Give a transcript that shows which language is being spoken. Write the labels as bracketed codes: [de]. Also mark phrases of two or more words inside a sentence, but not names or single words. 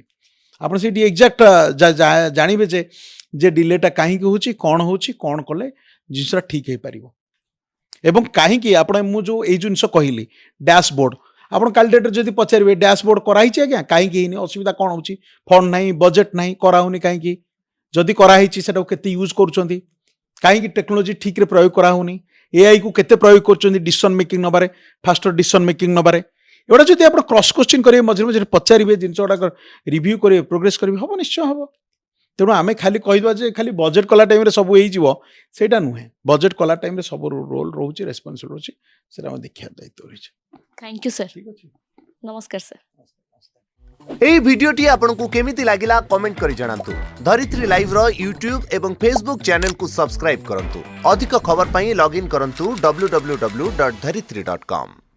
[or] ଆପଣ ସେଇଠି ଏକ୍ଜାକ୍ଟ ଜାଣିବେ ଯେ ଡିଲେଟା କାହିଁକି ହେଉଛି, କ'ଣ କଲେ ଜିନିଷଟା ଠିକ୍ ହେଇପାରିବ, ଏବଂ କାହିଁକି ଆପଣ ମୁଁ ଯେଉଁ ଏଇ ଜିନିଷ କହିଲି ଡ୍ୟାସବୋର୍ଡ଼, ଆପଣ କାଲି ଡେଟ୍ରେ ଯଦି ପଚାରିବେ ଡ୍ୟାସବୋର୍ଡ଼ କରାହେଇଛି ଆଜ୍ଞା, କାହିଁକି ହେଇନି, ଅସୁବିଧା କ'ଣ ହେଉଛି, ଫଣ୍ଡ ନାହିଁ, ବଜେଟ୍ ନାହିଁ, କରାହେଉନି କାହିଁକି, ଯଦି କରାହେଇଛି ସେଟାକୁ କେତେ ୟୁଜ୍ କରୁଛନ୍ତି, କାହିଁକି ଟେକ୍ନୋଲୋଜି ଠିକ୍ରେ ପ୍ରୟୋଗ କରାହେଉନି, ଏଆଇକୁ କେତେ ପ୍ରୟୋଗ କରୁଛନ୍ତି [en] decision making [or] ନେବାରେ, [en] faster decision making [or] ନେବାରେ। ଏଗୁଡ଼ା ଯଦି ଆପଣ [en] cross question [or] କରିବେ, ମଝିରେ ମଝିରେ ପଚାରିବେ, ଜିନିଷ ଗୁଡ଼ାକ ରିଭ୍ୟୁ କରିବେ, ପ୍ରୋଗ୍ରେସ୍ କରିବେ, ହେବ, ନିଶ୍ଚୟ ହେବ। ତେଣୁ ଆମେ ଖାଲି କହିଦେବା ଯେ ଖାଲି ବଜେଟ୍ କଲା ଟାଇମ୍ରେ ସବୁ ହେଇଯିବ ସେଇଟା ନୁହେଁ। ବଜେଟ୍ କଲା ଟାଇମ୍ରେ ସବୁ ରୋଲ୍ ରହୁଛି, ରେସ୍ପନ୍ସିବିଲିଟି ରହୁଛି, ସେଇଟା ଆମେ ଦେଖିବା ଦାୟିତ୍ୱ ରହିଛି। [en] thank you sir. [or] ଠିକ୍ ଅଛି। ନମସ୍କାର ସର। ଏହି ଭିଡିଓଟି ଆପଣଙ୍କୁ କେମିତି ଲାଗିଲା କମେଣ୍ଟ କରି ଜଣାନ୍ତୁ। ଧରିତ୍ରୀ ଲାଇଭ ର ୟୁଟ୍ୟୁବ ଏବଂ ଫେସବୁକ ଚ୍ୟାନେଲ କୁ ସବସ୍କ୍ରାଇବ କରନ୍ତୁ। ଅଧିକ ଖବର ପାଇଁ ଲଗଇନ କରନ୍ତୁ www.dharitri.com।